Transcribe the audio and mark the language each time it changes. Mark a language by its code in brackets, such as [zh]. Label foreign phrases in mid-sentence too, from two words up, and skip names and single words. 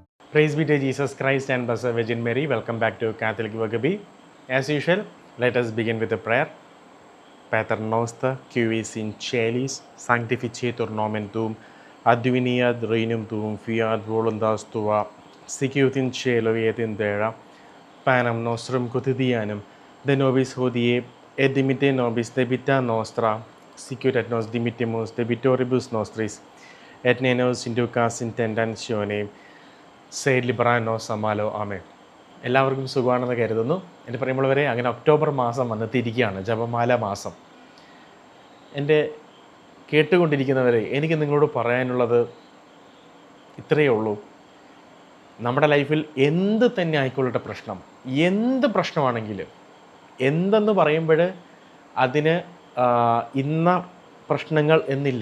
[en] Praise be to Jesus Christ and Blessed Virgin Mary. Welcome back to Catholic Vagaby. As usual, let us begin with a prayer. [la] Pater noster, qui es in celis, sanctificetur nomen tuum, adveniat regnum tuum, fiat voluntas tua, sicut in cielo et in terra. Panem nostrum quotidianum, de nobis hodie, et dimitte nobis debita nostra, sicut et nos dimittimus debitoribus nostris, et ne nos inducas in tentationem, sed libera nos a malo. [ml] ആമേൻ. എല്ലാവർക്കും സുഖമാണെന്ന് കരുതുന്നു. എൻ്റെ പ്രിയമുള്ളവരെ, അങ്ങനെ ഒക്ടോബർ മാസം വന്നെത്തിയിരിക്കുകയാണ്, ജപമാല മാസം. എൻ്റെ കേട്ടുകൊണ്ടിരിക്കുന്നവരെ, എനിക്ക് നിങ്ങളോട് പറയാനുള്ളത് ഇത്രയേ ഉള്ളൂ. നമ്മുടെ ലൈഫിൽ എന്ത് തന്നെ ആയിക്കൊള്ളട്ടെ പ്രശ്നം, എന്ത് പ്രശ്നമാണെങ്കിലും, എന്തെന്ന് പറയുമ്പോൾ അതിന് ഇന്ന പ്രശ്നങ്ങൾ എന്നില്ല.